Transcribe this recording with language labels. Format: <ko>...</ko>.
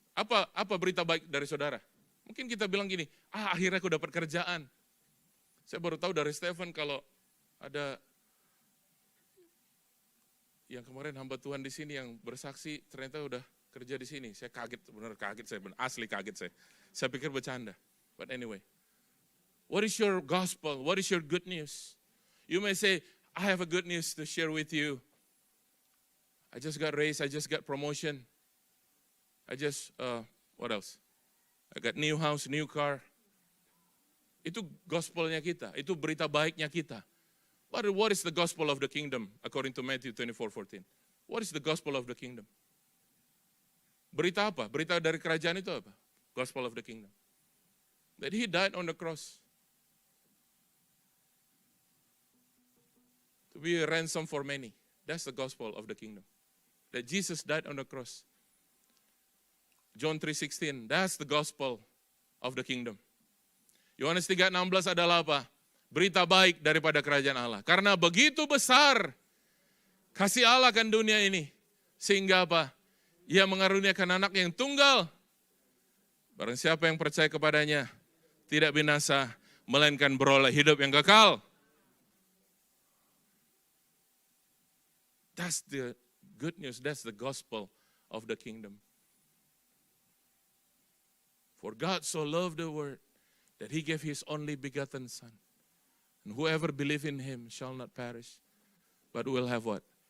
<id>Apa berita baik dari saudara? Mungkin kita bilang gini, akhirnya aku dapat kerjaan. Saya baru tahu dari Stephen kalau ada yang kemarin hamba Tuhan di sini yang bersaksi ternyata udah kerja di sini. Saya kaget, benar kaget saya, asli kaget saya. Saya pikir bercanda.</id> <en>But anyway, what is your gospel? What is your good news? You may say, I have a good news to share with you. I just got raised, I just got promotion. I just What else? I got new house, new car.</en> <id>Itu gospelnya kita, itu berita baiknya kita.</id> <en>But what is the gospel of the kingdom according to Matthew 24:14? What is the gospel of the kingdom?</en> <id>Berita apa? Berita dari kerajaan itu apa?</id> <en>Gospel of the kingdom. That he died on the cross. To be a ransom for many. That's the gospel of the kingdom. That Jesus died on the cross. John 3:16, that's the gospel of the kingdom.</en> <id>Yohanes 3:16 adalah apa? Berita baik daripada kerajaan Allah. Karena begitu besar kasih Allah kan dunia ini. Sehingga apa? Ia mengaruniakan anak yang tunggal. Barang siapa yang percaya kepadanya, tidak binasa, melainkan beroleh hidup yang kekal.</id> <en>That's the good news, that's the gospel of the kingdom. For God so loved the world, that he gave his only begotten Son. And whoever believes in him shall not perish, but will have what?</en>